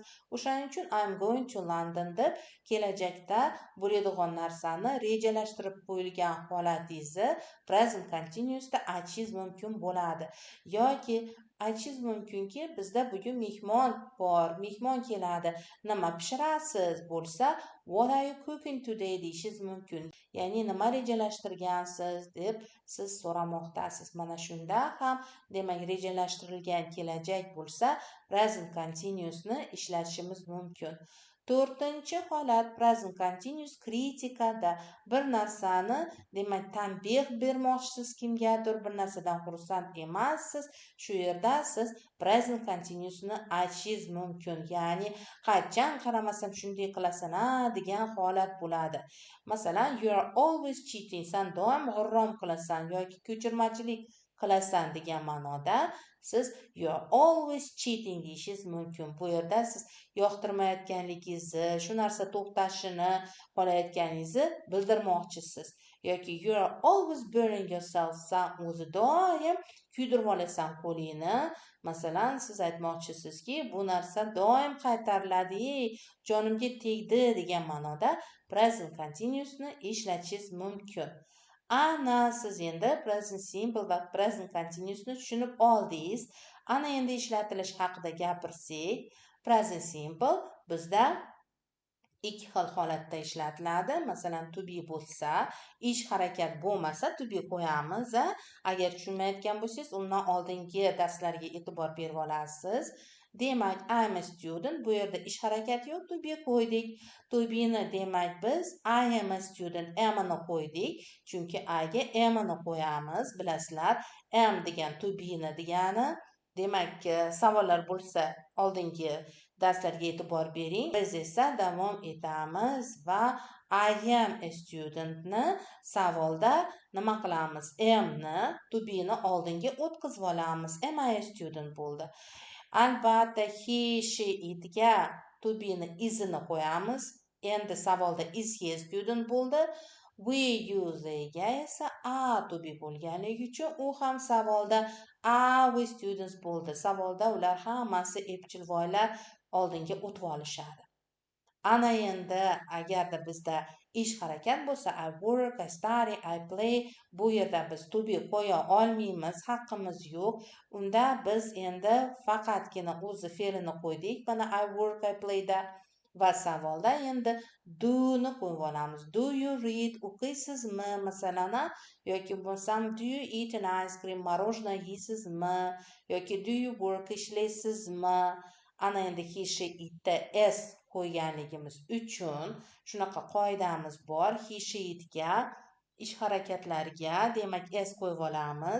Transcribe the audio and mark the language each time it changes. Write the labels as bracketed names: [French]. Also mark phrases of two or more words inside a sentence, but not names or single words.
[Uzbek] O'shaning uchun [English] I'm going to London [Uzbek] deb kelajakda bo'ladigan narsani rejalashtirib qo'yilgan holatingizni [English] present continuous [Uzbek] da aytishingiz mumkin bo'ladi. Yoki aytishingiz mumkinki, bizda bugun mehmon bor, mehmon keladi, nima pishirasiz bo'lsa, [English] what are you cooking today [Uzbek] deyishingiz mumkin. Ya'ni nima rejalashtirgansiz deb siz so'ramoqdasiz. Mana shunda ham demak rejalashtirilgan kelajak bo'lsa, [English] present continuousni [Uzbek] ishlatishimiz mumkin. To'rtinchi holat [English] present continuous [Uzbek] kritikada bir narsani demak tanbeh bermoqchisiz kimgadir, bir narsadan xursand emassiz, shu yerda siz [English] present continuousni [Uzbek] aytishingiz mumkin. Ya'ni qachon qaramasam shunday qilasan-a degan holat bo'ladi. Masalan, [English] you are always cheating, [Uzbek] san doim g'irrom qilasan yoki ko'chirmachilik qilasan degan ma'noda siz [English] you are always cheating [Uzbek] deyishingiz mumkin. Bu yerda siz yoqtirmayotganligingizni, shu narsa to'xtashini xohlayotganingizni bildirmoqchisiz. [English] Yoki you are always burning yourself, [Uzbek] san o'zi doim kuydirib olasan qo'lingni. Masalan, siz aytmoqchisizki, bu narsa doim qaytariladi, jonimga tegdi degan ma'noda [English] present continuousni [Uzbek] ishlatishingiz mumkin. Ana siz endi [English] present simple [Uzbek] va [English] present continuousni [Uzbek] tushunib oldingiz. Ana endi ishlatilish haqida gapirsak, [English] present simple [Uzbek] bizda ikki xil holatda ishlatiladi. Masalan, [English] to be [Uzbek] bo'lsa, ish harakat bo'lmasa [English] to be [Uzbek] qo'yamiz. Agar tushunmayotgan bo'lsangiz, undan oldingi darslarga e'tibor berib olasiz. Demak, [English] I am a student, [Uzbek] bu yerda ish harakati yo'q, [English] to be [Uzbek] qo'ydik. [English] To be'ni [Uzbek] demak biz [English] I am a student [Uzbek] am'ni qo'ydik, chunki I ga am'ni qo'yamiz. Bilasizlar, am degan [English] to be'ni [Uzbek] degani. Demak, savollar bo'lsa, oldingi darslarga e'tibor bering. Biz esa davom etamiz va [English] I am a studentni [Uzbek] savolda nima qilamiz? Am'ni, [English] to be'ni [Uzbek] oldinga o'tkazib olamiz. [English] Am I a student [Uzbek] bo'ldi. Albatta, [English] he, she, [Uzbek] itga [English] to be'ni [Uzbek] is'ini qo'yamiz. Endi savolda [English] is he a student [Uzbek] bo'ldi. [English] We, you, [Uzbek] theyga esa [English] are to be [Uzbek] bo'lganligi uchun u ham savolda [English] are we students [Uzbek] bo'ldi. Savolda ular hammasi epchilvoylar oldinga o'tib olishadi. Ana endi agarda bizda ish harakat bo'lsa, [English] I work, I study, I play, [Uzbek] bu yerda biz to be qo'ya olmaymiz, haqqimiz yo'q. Unda biz endi faqatgina o'zi fe'lini qo'ydik. Mana [English] I work, I play [Uzbek] da va savolda endi do ni qo'yib olamiz. [English] Do you read? [Uzbek] O'qiysizmi? Masalan, yoki bo'lsam [English] do you eat an ice cream? [Uzbek] Morojnoe yeysizmi? Yoki [English] do you work? [Uzbek] Ishlaysizmi? Ana endi [English] he, she, [Uzbek] itda s qo'yganligimiz uchun shunaqa qoidamiz bor. [English] He, she, [Uzbek] itga ish harakatlariga demak s qo'yib olamiz.